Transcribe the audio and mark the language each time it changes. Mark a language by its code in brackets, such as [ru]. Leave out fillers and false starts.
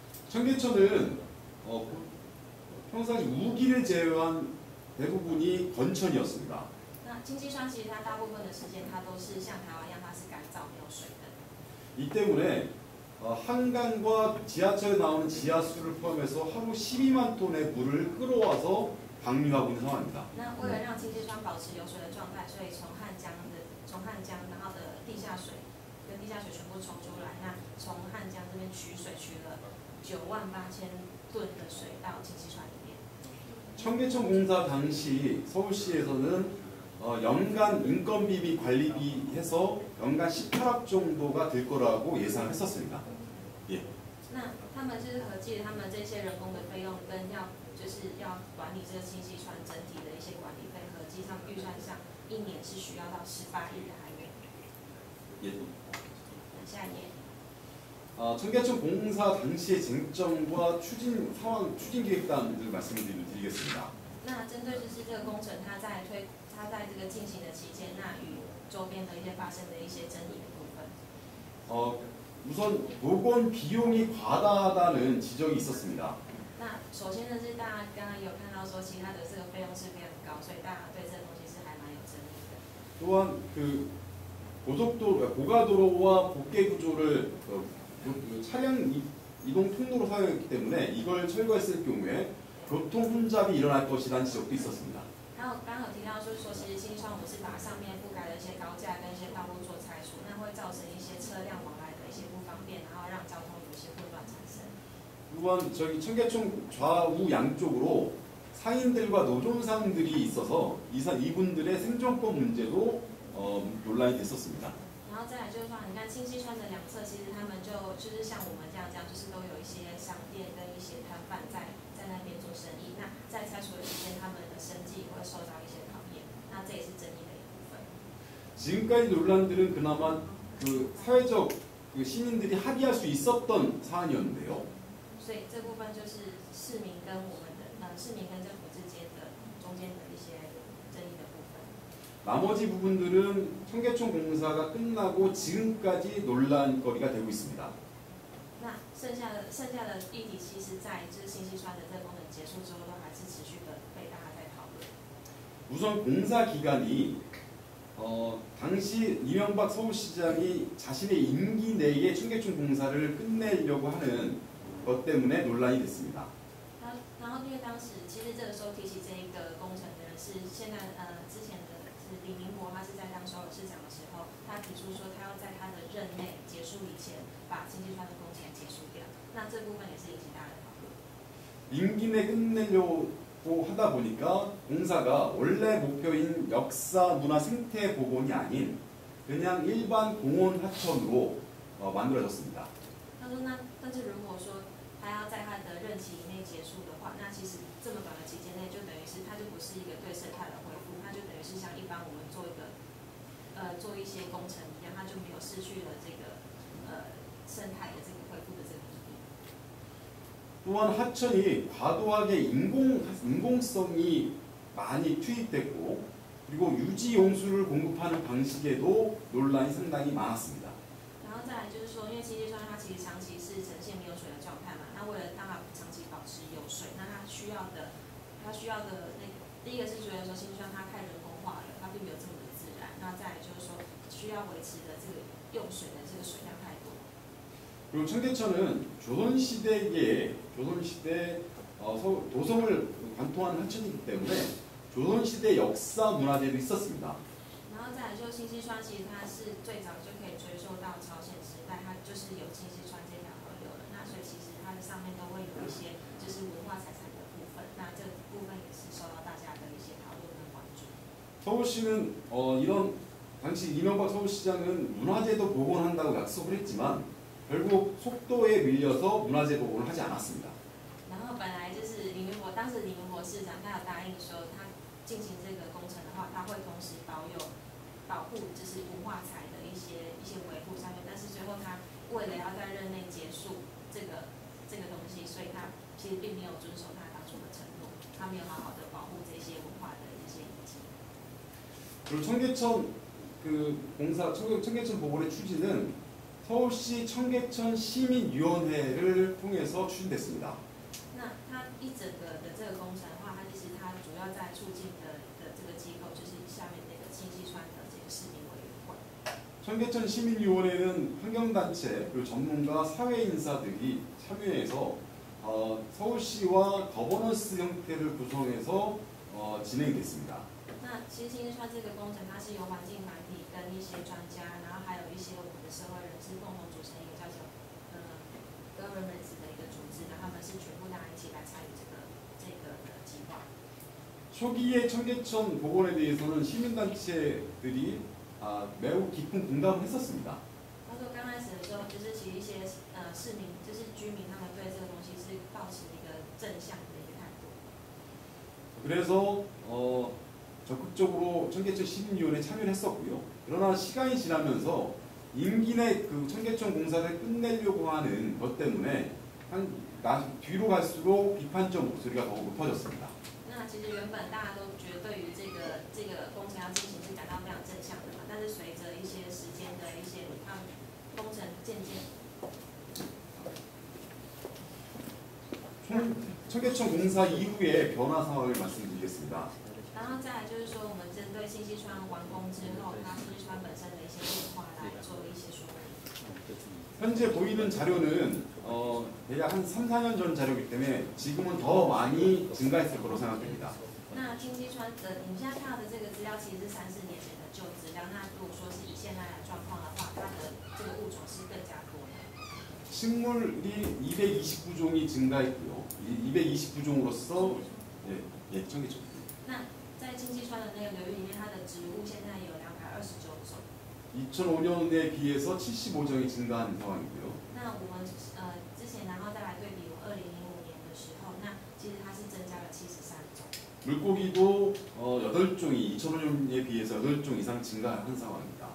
[ko] 청계천은 평상시 우기를 제외한 대부분이 건천이었습니다. [zh] 那清溪川其实它大部分的时间它都是像台湾一样，它是干燥没有水的。 [ko] 이 때문에 한강과 지하철에 나오는 지하수를 포함해서 하루 12만 톤의 물을 끌어와서 방류하고 있는 상황입니다. [zh] 那为了让清溪川保持有水的状态，所以从汉江然后的地下水跟地下水全部冲出来，那从汉江这边取水取了98000吨的水到清溪川里面。 [ko] 청계천 공사 당시 서울시에서는 연간 인건비 및 관리비 해서 연간 18억 정도가 들 거라고 예상을 했었습니다. 예. [zh] 那他们就是合计他们这些人工的费用跟就是要管理这个清溪川整体的一些管理费，合计上预算上一年是需要到18亿的韩元。 [ko] 예. [zh] 下一页。 [ko] 청계천 공사 당시의 쟁점과 추진 상황, 추진 기획단을 말씀드리겠습니다. [zh] 那针对就是这个工程，它在这个进行的期间，那与周边的一些发生的一些争议的部分。 [ko] 우선 복원 비용이 과다하다는 지적이 있었습니다. [zh] 那首先呢，是大家刚刚有看到说，其他的这个费用是非常高，所以大家对这个东西是还蛮有争议的。 [ko] 또한 고가도로와 복개 구조를 차량 이동 통로로 사용했기 때문에 이걸 철거했을 경우에 교통 혼잡이 일어날 것이라는 지적도 있었습니다. [zh] 还有刚刚有提到，就是说，其实新川我们是把上面覆盖的一些高架跟一些道路做拆除，那会造成一些车辆往来的一些不方便，然后让交通有一些混乱产生。 [ko] 또한 저기 청계천 좌우 양쪽으로 상인들과 노점상들이 있어서 이분들의 생존권 문제도 논란이 됐었습니다. [zh] 然后再来就是说，你看清溪川的两侧，其实他们就是像我们这样，就是都有一些商店跟一些摊贩在那边做生意。那在拆除的期间，他们的生计会受到一些考验，那这也是争议的一部分。 [ko] 지금까지 논란들은 그나마 사회적 시민들이 합의할 수 있었던 사안이었는데요. [zh] 所以这部分就是市民跟政府之间的中间的一些争议的部分。 [ko] 나머지 부분들은 청계천 공사가 끝나고 지금까지 논란거리가 되고 있습니다. [zh] 那剩下的议题，其实在就是新溪川的这个工程结束之后，都还是持续的被大家在讨论。 [ko] 우선 공사 기간이 당시 이명박 서울시장이 자신의 임기 내에 청계천 공사를 끝내려고 하는 것 때문에 논란이 됐습니다. [zh] 然后因为当时其实这个时候提起这一个工程的人是现在之前的是李明博，他是在当首尔市长的时候，他提出说他要在他的任内结束以前把清溪川的工程结束掉。那这部分也是引起大家的讨论。 [ko] 임기 내 끝내려고 하다 보니까 공사가 원래 목표인 역사 문화 생태 복원이 아닌 그냥 일반 공원 하천으로 만들어졌습니다. [zh] 他说但是如果说他要在他的任期以内结束的话，那其实这么短的期间内，就等于是它就不是一个对生态的恢复，它就等于是像一般我们做一些工程一样，它就没有失去了这个生态的这个恢复的这个意义。 [ko] 또한 하천이 과도하게 인공성이 많이 투입됐고 그리고 유지 용수를 공급하는 방식에도 논란이 상당히 많았습니다. [zh] 然后再来就是说，因为清溪川它其实长期是呈现没有水的状态嘛，那为了让它长期保持有水，那它需要的那个第一个是觉得说清溪川它太人工化了，它并没有这么的自然。那再来就是说需要维持的这个用水的这个水量太多。 [ko] 그리고 청계천은 조선시대 도성을 관통하는 하천이기 때문에 조선시대 역사 문화재도 있었습니다. [zh] 然后再来就清溪川，其实它是最早就可以追溯到朝鲜时代，它就是有清溪川这条河流了。那所以其实它的上面都会有一些就是文化财产的部分，那这部分也是受到大家的一些讨论跟关注。 [ko] 서울시는 이런 당시 이명박 서울시장은 문화재도 복원한다고 약속을 했지만 결국 속도에 밀려서 문화재 복원을 하지 않았습니다. [zh] 然后本来就是当时李明博市长他有答应说，他进行这个工程的话，他会同时保护就是文化财的一些维护上面，但是最后他为了要在任内结束这个东西，所以他其实并没有遵守他当初的承诺，他没有好好的保护这些文化的一些遗迹。 [ko] 그리고 청계천 복원의 추진은 서울시 청계천 시민위원회를 통해서 추진됐습니다. [zh] 那它一整个的这个工程的话，它其实它主要在促进的这个机构就是下面那个清溪川的这个市民委员会。 [ko] 청계천 시민위원회는 환경단체 그리고 전문가 사회인사들이 참여해서 서울시와 거버넌스 형태를 구성해서 진행됐습니다. [zh] 那其实清溪川这个工程，它是由环境团体跟一些专家，然后还有一些我们的社会人士共同组成一个叫做governments 的一个组织，然后他们是全部大家一起来参与这个的计划。 [ko] 초기에 청계천 복원에 대해서는 시민단체들이 매우 깊은 공감을 했었습니다. [zh] 他说刚开始的时候，就是其实一些市民，就是居民，他们对这个东西是抱持一个正向的一个态度。 [ko] 그래서 적극적으로 청계천 시민위원회에 참여를 했었고요. 그러나 시간이 지나면서 임기 내 그 청계천 공사를 끝내려고 하는 것 때문에 뒤로 갈수록 비판적 목소리가 더욱 높아졌습니다. [zh] 那其实原本大家都觉得对于这个工程要进行是感到非常正向的嘛，但是随着一些时间的一些工程渐渐。 [ko] 청계천 공사 이후의 변화 상황을 말씀드리겠습니다. [zh] 然后再来就是说，我们针对清溪川完工之后，它清溪川本身的一些变化来做一些说明。 [ko] 현재 보이는 자료는 대략 한 3, 4년 전 자료이기 때문에 지금은 더 많이 증가했을 거로 생각됩니다. [zh] 那清溪川的，你现在看到的这个资料其实是3、4年前的旧资料。那如果说是以现在的状况的话，它的这个物种是更加多的。 [ko] 식물이 229종이 증가했고요. 229종으로서 청계천. [zh] 那在清溪川的那个流域里面，它的植物现在有229种。 [ko] 2005년에 비해서 75종이 증가한 상황이고요. [zh] 那我们之前，然后再来对比我2005年的时候，那其实它是增加了73种。 [ko] 물고기도 8종이 2005년에 비해서 8종 이상 증가한 상황입니다.